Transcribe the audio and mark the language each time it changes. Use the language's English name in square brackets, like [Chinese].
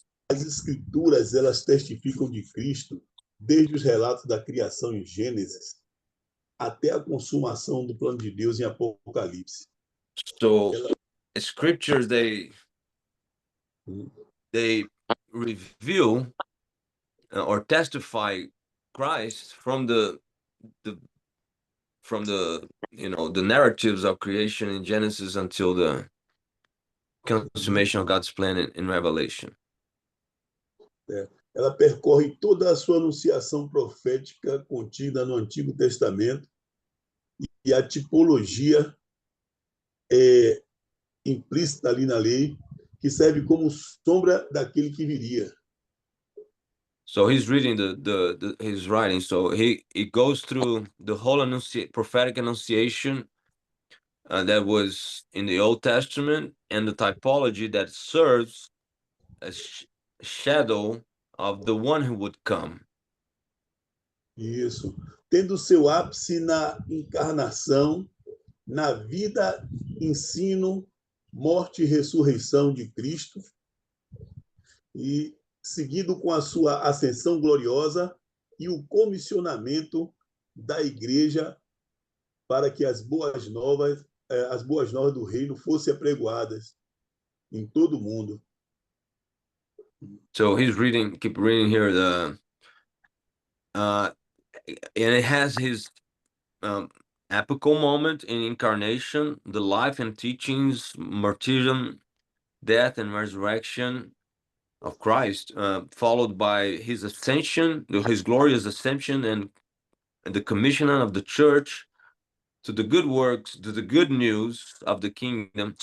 [Portuguese] As escrituras, elas testificam de Cristo desde os relatos da criação em Gênesis até a consumação do plano de Deus em Apocalipse. [English] So, scriptures they reveal or testify Christ from the the narratives of creation in Genesis until the consummation of God's plan in Revelation. [Portuguese] ela percorre toda a sua anunciação profética contida no Antigo Testamento e a tipologia é implícita ali na lei, que serve como sombra daquele que viria. [English] So he's reading his writing. So he goes through the whole prophetic annunciation that was in the Old Testament and the typology that serves as shadow of the one who would come. [Portuguese] Isso. Tendo seu ápice na encarnação, na vida, ensino, morte e ressurreição de Cristo, e seguido com a sua ascensão gloriosa e o comissionamento da igreja para que as boas novas do reino fossem apregoadas em todo o mundo. [English] So he's reading, keep reading here, and it has his apical moment in incarnation, the life and teachings, martyrdom, death and resurrection of Christ, followed by his ascension, his glorious ascension, and the commissioning of the church to the good works, to the good news of the kingdom.